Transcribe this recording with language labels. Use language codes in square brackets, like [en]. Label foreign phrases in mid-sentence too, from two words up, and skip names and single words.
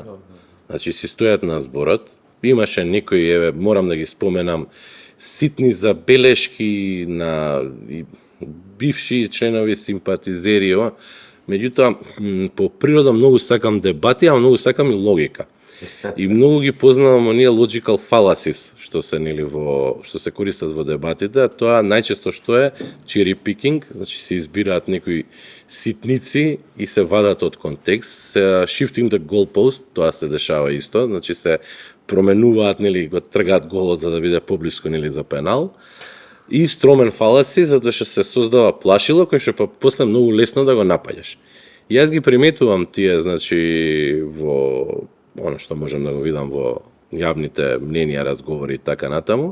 [mk] Значи, си стојат на зборот, имаше некои, еве, морам да ги споменам, ситни забелешки на бивши членови симпатизери, меѓутоа, по природа многу сакам дебати, а многу сакам и логика. И многу ги познавам оние [en] logical fallacies [mk] што се нели што се користат во дебатите, а тоа најчесто што е [en] cherry picking, [mk] значи се избираат некои ситници и се вадат од контекст, [en] shifting the goalpost, [mk] тоа се дешава исто, значи се променуваат нели го тргаат голот за да биде поблиску нели за пенал. И [en] straw man fallacy, [mk] затоа што се создава плашило кој што после многу лесно да го напаѓаш. И јас ги приметувам тие, значи, во оно што можам да го видам во јавните мненија, разговори и така натаму.